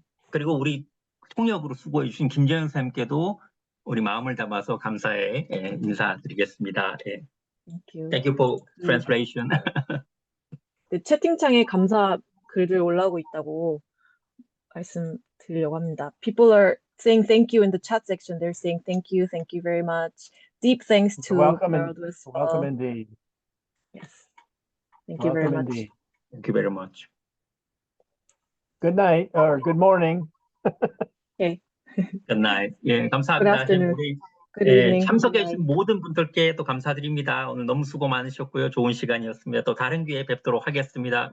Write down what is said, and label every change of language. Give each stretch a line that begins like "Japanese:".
Korean: 그리고 우리 통역으로 수고해 주신 김재현 쌤께도 우리 마음을 담아서 감사의 인사드리겠습니다.
English: Thank you. Thank you for translation.
Korean: 네, 채팅창에 감사 글들 올라오고 있다고 말씀드리려고 합니다.
English: People are saying thank you in the chat section. They're saying thank you very much. Deep thanks to Merold Westphal. Welcome indeed. Yes. Thank you very much. Indeed. Thank you very much. Good night or good morning. Okay. Good night.
Korean: 예, 감사합니다.
English: Good afternoon.
Korean: 우리
English: Good evening.
Korean: 참석해 주신 모든 분들께 또 감사드립니다. 오늘 너무 수고 많으셨고요. 좋은 시간이었습니다. 또 다른 기회에 뵙도록 하겠습니다.